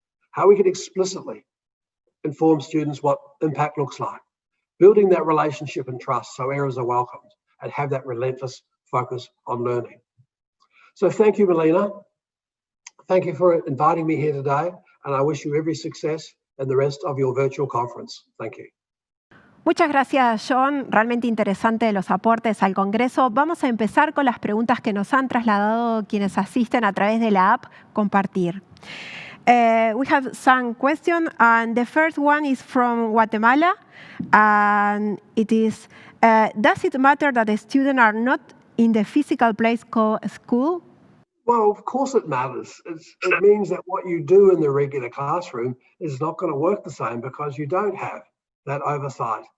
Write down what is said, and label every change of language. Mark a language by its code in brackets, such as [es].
[en] How we can explicitly inform students what impact looks like, building that relationship and trust so errors are welcomed and have that relentless focus on learning. So thank you, Melina. Thank you for inviting me here today, and I wish you every success in the rest of your virtual conference. Thank you. [es] Muchas gracias, John. Realmente interesante los aportes al Congreso. Vamos a empezar con las preguntas que nos han trasladado quienes asisten a través de la app Compartir. [en] We have some questions, and the first one is from Guatemala, and it is, does it matter that the students are not in the physical place called school? Well, of course it matters. It means that what you do in the regular classroom is not going to work the same because you don't have that oversight.